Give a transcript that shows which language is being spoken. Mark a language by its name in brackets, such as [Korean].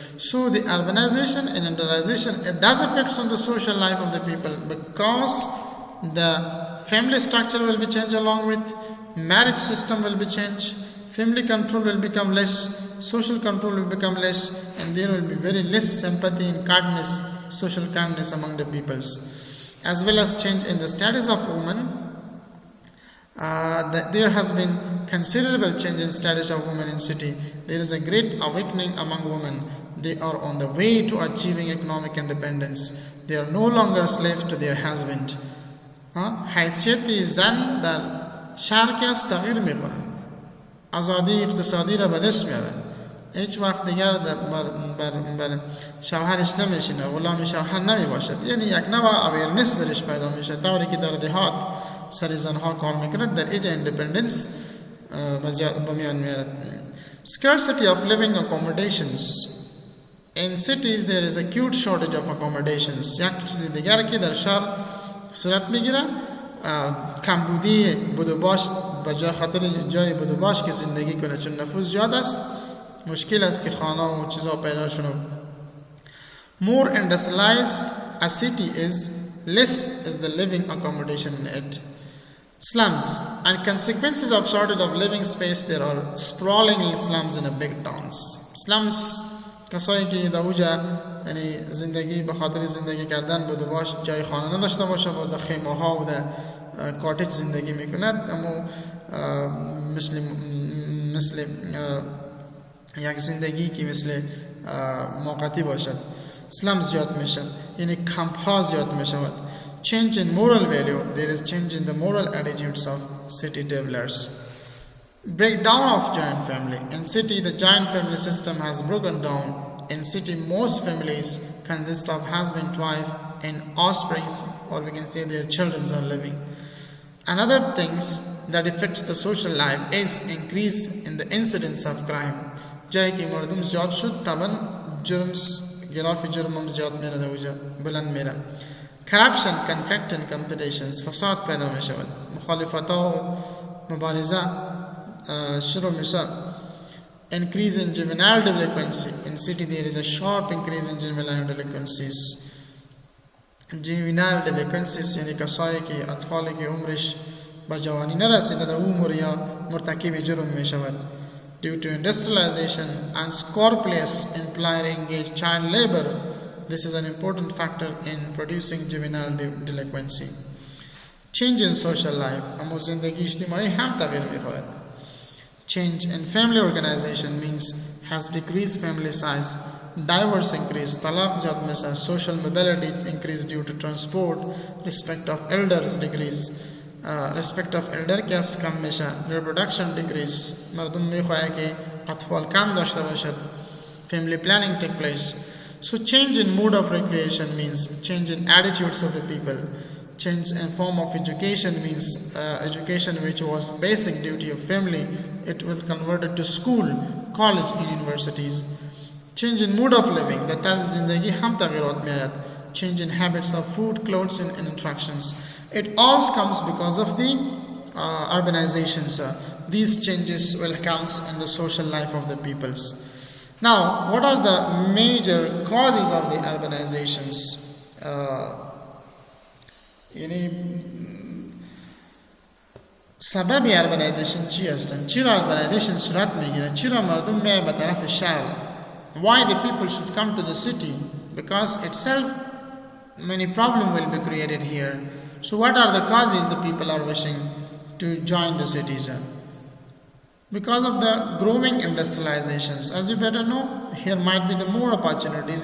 [English] So the urbanization and industrialization, it does affect on the social life of the people, because the family structure will be changed along with, marriage system will be changed, family control will become less, social control will become less, and there will be very less sympathy and kindness, social kindness among the peoples, as well as change in the status of women. There has been considerable change in status of women in city. There is a great awakening among women. They are on the way to achieving economic independence. They are no longer slaves to their husband. [Persian] حیثیت زن در شهر که از تغییر میکنه، آزادی اقتصادی را به دست میاره، هیچ وقت دیگر بر شوهرش نمیشینه، غلام شوهر نمیباشد. یعنی یک نوع اویرنس برش پیدا میشه، طوری که در دهات سر زنها کار میکنه، در ایج ایندیپندنس به میان میاره. [English] Scarcity of living accommodations. In cities there is acute shortage of accommodations. [Persian] یک چیز دیگر که در شهر صورت میگیره، کمبودی بودوباش، به جای خاطر جای بودوباش که زندگی کنه، چون نفوس زیاد است مشکل است که خانه و چیزا پیدا شونه. [English] More industrialized a city is, less is the living accommodation in it. Slums and consequences of shortage of living space. There are sprawling slums in a big towns. [Persian] Slums کسایی که در اوجا یعنی زندگی به خاطر زندگی کردن بوده باش جای خانه نداشته باشه و در خیمه ها و در کاتج زندگی میکند، اما مثل یک زندگی که مثل موقتی باشد. slums زیاد میشن، یعنی کمپ ها زیاد میشود. [English] Change in moral value. There is change in the moral attitudes of city dwellers. Breakdown of joint family. In city, the joint family system has broken down. In city, most families consist of husband, wife, and offspring, or we can say their children are living. Another things that affects the social life is increase in the incidence of crime. [Persian] جایی که مردم زیاد شد طبعا گراف جرم زیاد میره در اوجا بلند میره. [English] Corruption, conflict and competitions. [Persian] فساد پیدا می شود، مخالفت ها و مبارزه شروع می شود. [English] Increase in juvenile delinquency. In city there is a sharp increase in juvenile delinquencies. Juvenile delinquencies [Persian] یعنی کسایی که اطفالی که عمرش به جوانی نرسیده در عمر یا مرتکب جرم می شود. [English] Due to industrialization and scrupulousness in engaged child labor, this is an important factor in producing juvenile delinquency. Change in social life. [Persian] اما زندگی اجتماعی هم تغییر می‌خورد. [English] Change in family organization means has decreased family size, divorce increase, talaq [Persian] زیاد میشه, [English] social mobility increase due to transport, respect of elders decrease, respect of elder [Persian] کس کم میشه, [English] reproduction decrease, [Persian] مردم میخواه که اطفال کم داشته باشد, [English] family planning take place. So change in mode of recreation means change in attitudes of the people. Change in form of education means education which was basic duty of family, it will convert it to school, college and universities. Change in mode of living, that is [Persian] zindagi ham taghirat mein aayat. [English] Change in habits of food, clothes and interactions. It all comes because of the urbanizations. These changes will come in the social life of the peoples. Now, what are the major causes of the urbanizations? [Persian] سبب urbanization چی هستن؟ چرا urbanization صورت میگیره؟ چرا مردم میای به طرف شهر؟ [English] Why the people should come to the city? Because itself many problems will be created here. So what are the causes the people are wishing to join the cities? Because of the growing industrializations. As you better know, here might be the more opportunities.